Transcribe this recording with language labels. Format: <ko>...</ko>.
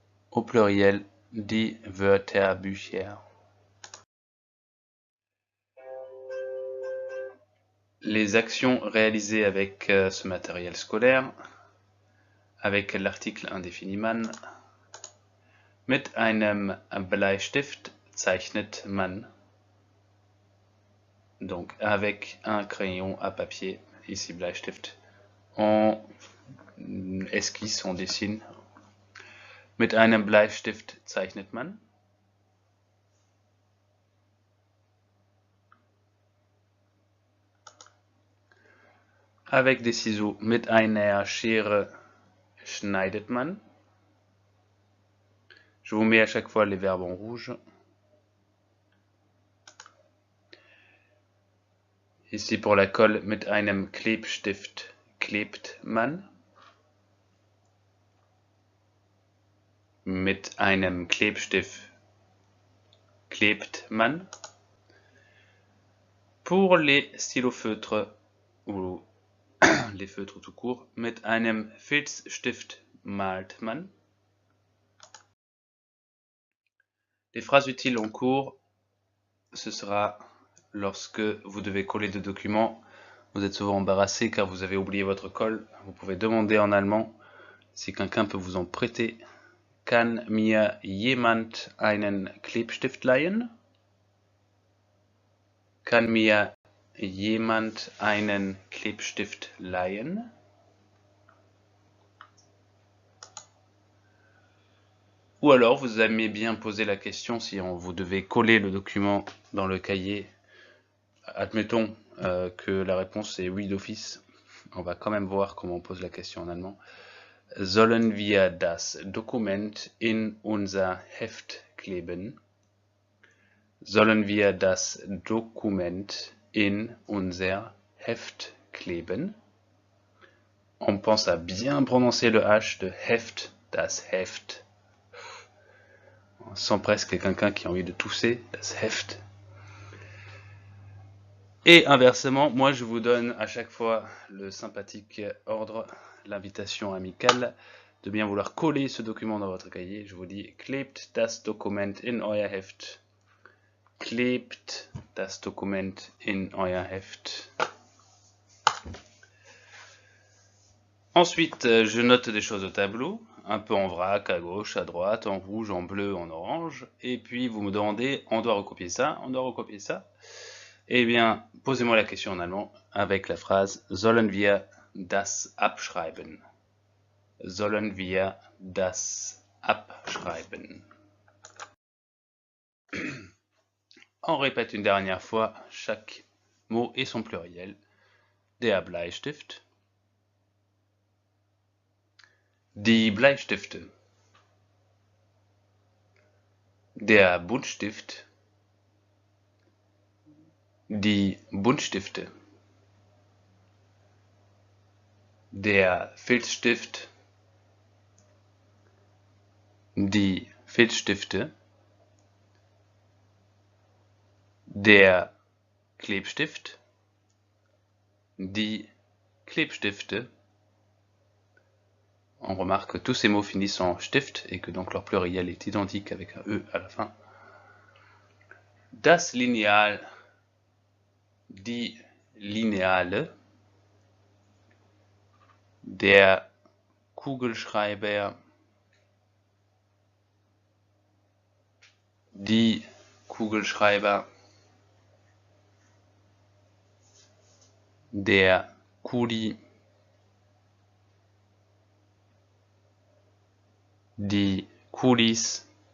<fr>Au pluriel,</fr> <de>die Wörterbücher.</de> <fr>Les actions réalisées avec ce matériel scolaire, avec l'article indéfini man.</fr> <de>Mit einem Bleistift zeichnet man.</de> <fr>Donc avec un crayon à papier, ici Bleistift, on esquisse, on dessine.</fr> <de>Mit einem Bleistift zeichnet man.</de> <fr>Avec des ciseaux,</fr> <de>mit einer Schere schneidet man.</de> <fr>Je vous mets à chaque fois les verbes en rouge. Ici pour la colle,</fr> <de>mit einem Klebstift klebt man. Mit einem Klebstift klebt man.</de> <fr>Pour les stylos-feutres ou les feutres tout court,</fr> <de>mit einem Filzstift malt man.</de> <fr>Les phrases utiles en cours, ce sera lorsque vous devez coller des documents. Vous êtes souvent embarrassé car vous avez oublié votre colle. Vous pouvez demander en allemand si quelqu'un peut vous en prêter.</fr> <de>Kann mir jemand einen Klebstift leihen? Kann mir jemand einen Klebstift leihen?</de> <fr>Ou alors vous aimez bien poser la question si vous devez coller le document dans le cahier. Admettons que la réponse est oui d'office. On va quand même voir comment on pose la question en allemand.</fr> <de>Sollen wir das Dokument in unser Heft kleben? Sollen wir das Dokument in unser Heft kleben?</de> <fr>On pense à bien prononcer le H de Heft, das Heft. On sent presque quelqu'un qui a envie de tousser, das Heft. Et inversement, moi je vous donne à chaque fois le sympathique ordre, l'invitation amicale de bien vouloir coller ce document dans votre cahier. Je vous dis,</fr> <de>klebt das Dokument in euer Heft. Klebt das Dokument in euer Heft.</de> <fr>Ensuite, je note des choses au tableau, un peu en vrac, à gauche, à droite, en rouge, en bleu, en orange. Et puis vous me demandez, on doit recopier ça, on doit recopier ça. Eh bien, posez-moi la question en allemand avec la phrase</fr> <de>Sollen wir das abschreiben? Sollen wir das abschreiben?</de> <fr>On répète une dernière fois chaque mot et son pluriel.</fr> <de>Der Bleistift. Die Bleistifte. Der Buntstift. Die Buntstifte. Der Filzstift. Die Filzstifte. Der Klebstift. Die Klebstifte.</de> <fr>On remarque que tous ces mots finissent en stift et que donc leur pluriel est identique avec un E à la fin.</fr> <de>Das Lineal, die Lineale, der Kugelschreiber, die Kugelschreiber, der Kuli, die Kulis,</de>